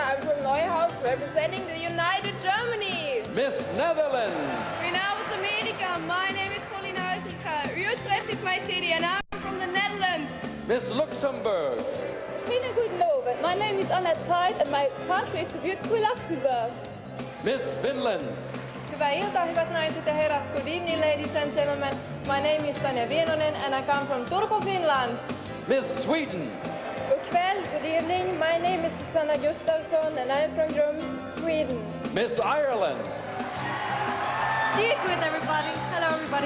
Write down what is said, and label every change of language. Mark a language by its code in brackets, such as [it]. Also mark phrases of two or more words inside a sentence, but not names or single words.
[en] I'm from Neuhaus, representing the United Germany. Miss Netherlands. [nl] Goedenavond, Amerika. [en] My name is Pauline Huizinga. Utrecht is my city, and I'm from the Netherlands. Miss Luxembourg. [nl] Goedenavond. [en] My name is Annette Pride, and my country is the beautiful Luxembourg. Miss Finland. [fi] Hyvää iltaa, hyvät naiset ja herrat. [en] Good evening, ladies and gentlemen. My name is Tanja Vienonen, and I come from Turku, Finland. Miss Sweden. Good evening. My name is Susanna Gustafsson and I'm from Grums, Sweden. Miss Ireland. Good everybody. Hello everybody.